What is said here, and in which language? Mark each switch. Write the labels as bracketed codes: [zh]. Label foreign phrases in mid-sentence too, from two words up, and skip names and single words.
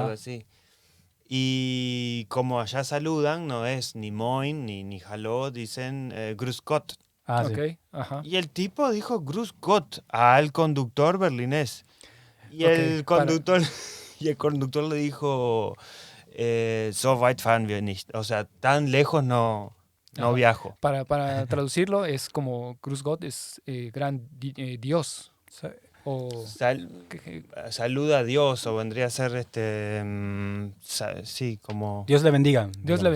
[es] algo así. Y como allá saludan, no es ni Moin ni Hallo, dicen [de] Grüß Gott. [es] Ah, sí. Ok, ajá. Y el tipo dijo [de] Grüß Gott [es] al conductor berlinés. Y Ok, el conductor y el conductor le dijo [de] so weit fahren wir nicht. [es] O sea, tan lejos no Ajá. viajo. Para traducirlo es como [de] Cruz God [es] es Dios. O Saluda a Dios, o vendría a ser sí, como... Dios Dios le bendiga. le digamos. bendiga.